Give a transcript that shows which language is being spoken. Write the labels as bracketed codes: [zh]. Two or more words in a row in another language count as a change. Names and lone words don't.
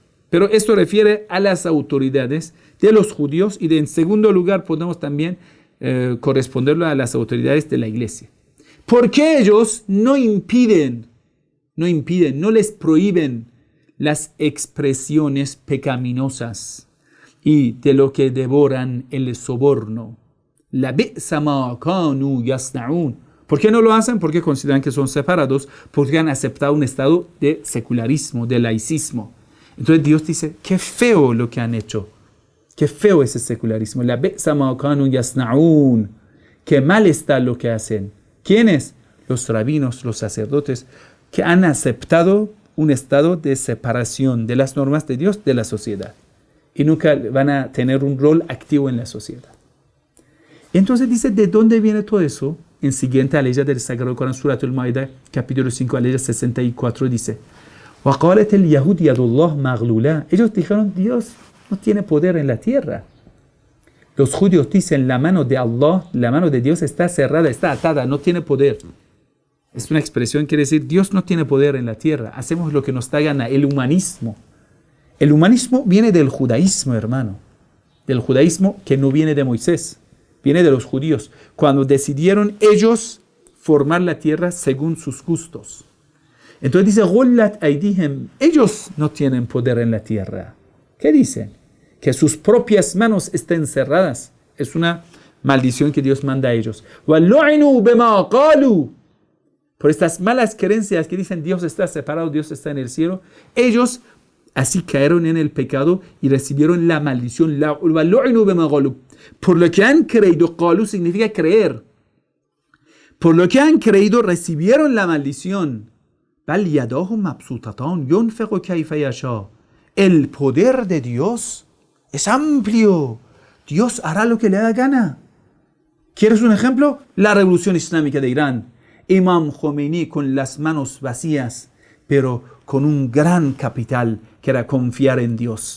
[es] Pero esto refiere a las autoridades de los judíos y en segundo lugar podemos también corresponderlo a las autoridades de la iglesia. ¿Por qué ellos no les prohíben las expresiones pecaminosas y de lo que devoran el soborno? [ar] لبئس ما كانوا يصنعون. [es] ¿Por qué no lo hacen? Porque consideran que son separados, porque han aceptado un estado de secularismo, de laicismo. Entonces Dios dice, qué feo lo que han hecho. Qué feo ese secularismo. [ar] لبئس ما كانوا يصنعون. [es] Qué mal está lo que hacen. ¿Quiénes? Los rabinos, los sacerdotes, que han aceptado un estado de separación de las normas de Dios de la sociedad. Y nunca van a tener un rol activo en la sociedad. Entonces dice, ¿de dónde viene todo eso? En siguiente aleya del Sagrado Corán, Surat al-Ma'idah, capítulo 5, aleya 64, dice, [ar] وَقَالَتِ الْيَهُودِ يَدُ اللَّهِ مَغْلُولَةٌ. [es] Ellos dijeron, Dios no tiene poder en la tierra. Los judíos dicen, la mano de Allah, la mano de Dios está cerrada, está atada, no tiene poder. Es una expresión que quiere decir, Dios no tiene poder en la tierra. Hacemos lo que nos da gana, el humanismo. El humanismo viene del judaísmo, hermano. Del judaísmo que no viene de Moisés. Viene de los judíos, cuando decidieron ellos formar la tierra según sus gustos. Entonces dice, [ar] غُلَّتْ أَيْدِيهِمْ. [es] Ellos no tienen poder en la tierra. ¿Qué dicen? Que sus propias manos estén cerradas. Es una maldición que Dios manda a ellos. [ar] وَلُعِنُوا بِمَا قَالُوا. [es] Por estas malas creencias que dicen Dios está separado, Dios está en el cielo, ellos así cayeron en el pecado y recibieron la maldición. [ar] وَلُعِنُوا بِمَا قَالُوا. [es] Por lo que han creído, qalu significa creer. Por lo que han creído, recibieron la maldición. [ar] بَلْ يَدَاهُ مَبْسُوطَتَانِ يُنْفِقُ كَيْفَ يَشَاءُ. [es] El poder de Dios es amplio. Dios hará lo que le da gana. ¿Quieres un ejemplo? La revolución islámica de Irán. Imam Khomeini con las manos vacías, pero con un gran capital que era confiar en Dios.